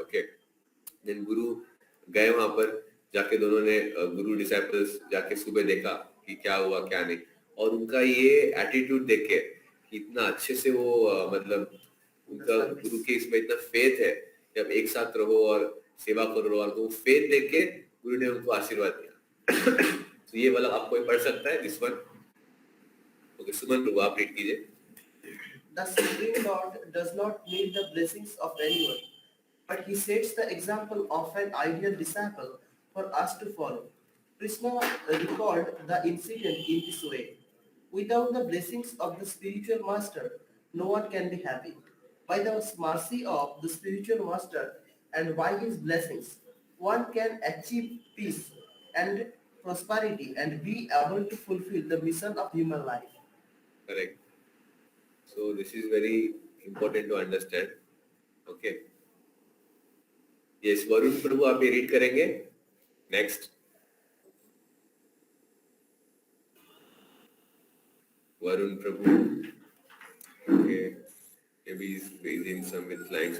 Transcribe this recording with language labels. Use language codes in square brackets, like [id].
[hi] Okay, then गुरु गए वहां पर, जाके दोनों ने गुरु डिसाइपल्स जाके सुबह देखा कि क्या हुआ क्या नहीं, और उनका ये एटीट्यूड देख के कि इतना अच्छे से वो मतलब उनका गुरु के इसमें इतना फेथ है कि अब एक साथ रहो और सेवा करो, और तो फेथ देख के गुरु ने उनको आशीर्वाद दिया। तो ये वाला आप कोई पढ़ सकता है, दिस वन। ओके, सुमन प्रभु आप रीड कीजिए। [en] The Supreme Lord does not need the blessings of anyone, but he sets the example of an ideal disciple for us to follow. Krishna recalled the incident in this way. Without the blessings of the spiritual master, no one can be happy. By the mercy of the spiritual master and by his blessings, one can achieve peace and prosperity and be able to fulfill the mission of human life. Correct. So this is very important to understand. Okay. [hi] Yes, Varun प्रभु आप ये read करेंगे next. [en] Varun Prabhu, okay, maybe he's raising some with lines.